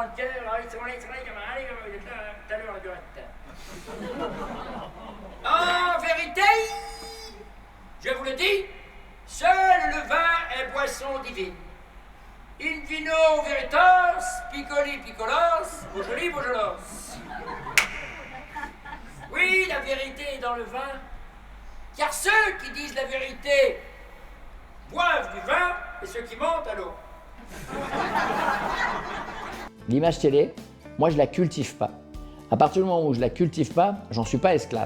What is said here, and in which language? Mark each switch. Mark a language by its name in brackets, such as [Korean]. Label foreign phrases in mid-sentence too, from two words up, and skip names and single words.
[French] de cœur, ils sont là, allez, tout à l'heure la durette. En vérité, je vous le dis, seul le vin est boisson divine. [Latin] In vino veritas, piccoli piccolos, bojoli bojolos. [French] Oui, la vérité est dans le vin, car ceux qui disent la vérité boivent du vin et ceux qui mentent à l'eau. L'image télé, moi je la cultive pas. À partir du moment où je la cultive pas, j'en suis pas esclave.